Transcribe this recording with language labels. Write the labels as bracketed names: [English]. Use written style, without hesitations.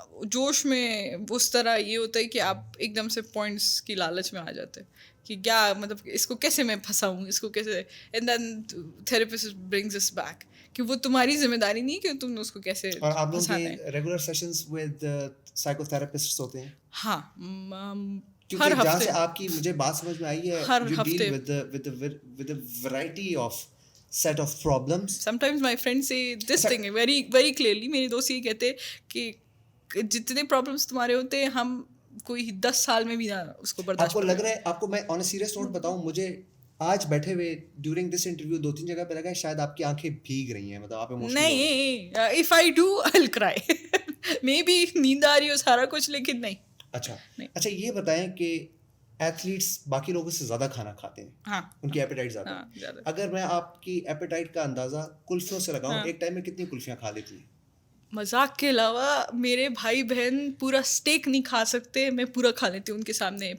[Urdu] جوش میں اس طرح یہ ہوتا ہے کہ آپ ایک دم سے پوائنٹس کی لالچ میں آ جاتے ہیں کہ کیا مطلب اس کو کیسے میں پھنساؤں, اس کو کیسے, [English] and then therapist brings us back [Urdu] کہ وہ تمہاری ذمہ داری نہیں کہ تم نے اس کو کیسے. اور آپ لوگوں کے regular sessions with psycho therapists ہوتے ہیں؟ ہاں, کیونکہ جہاں سے آپ کی مجھے بات سمجھ میں آئی ہے [English] you deal with a variety of set of problems. Sometimes my friends say this thing very very clearly. [Urdu] میرے دوست یہ کہتے کہ جتنے پرابلمس تمہارے ہوتے ہیں ہم کوئی 10 سال میں بھی نہ اس کو برداشت. آپ کو لگ رہا ہے, آپ کو میں [English] on a serious note [Urdu] بتاؤں, مجھے آج بیٹھے ہوئے [English] during this interview [Urdu] 2-3 جگہ پہ لگا ہے شاید آپ کی آنکھیں بھیگ رہی ہیں, مطلب آپ ایموشنل. [English] نہیں, if I do I'll cry. [Urdu] Maybe نیند آ رہی ہو سارا کچھ لیکن نہیں. اچھا یہ بتائیں کہ ایتھلیٹس باقی لوگوں سے زیادہ کھانا کھاتے ہیں, ان کی ایپیٹائٹ زیادہ ہے. اگر میں آپ کی ایپیٹائٹ کا اندازہ کلفیوں سے لگاؤں, ایک ٹائم میں کتنی کلفیاں کھا لیتی ہیں؟ مذاق کے علاوہ میرے بھائی بہن پورا اسٹیک نہیں کھا سکتے, میں پورا کھا لیتی ہوں ان کے سامنے.